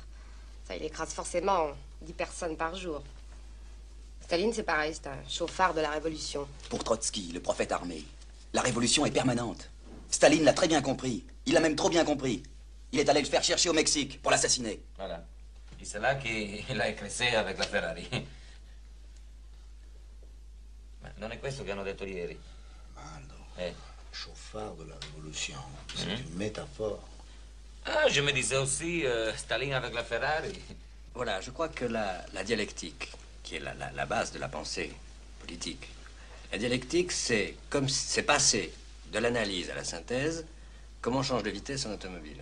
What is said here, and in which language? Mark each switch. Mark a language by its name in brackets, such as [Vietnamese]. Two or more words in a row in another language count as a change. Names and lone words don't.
[French] Ça, il écrase forcément 10 personnes par jour. Staline, c'est pareil, c'est un chauffard de la révolution. Pour Trotsky, le prophète armé, la révolution est permanente. Staline l'a très bien compris. Il l'a même trop bien compris. Il est allé le faire chercher au Mexique pour l'assassiner. Voilà. Et c'est là qu'il a écrasé avec la Ferrari. [Italian] Ma non è questo che hanno detto ieri? [French] Aldo, chauffard de la révolution, c'est une métaphore. Ah, je me disais aussi Staline avec la Ferrari. Voilà, je crois que la dialectique, qui est la base de la pensée politique, la dialectique, c'est comme c'est passer de l'analyse à la synthèse, comment on change de vitesse en automobile.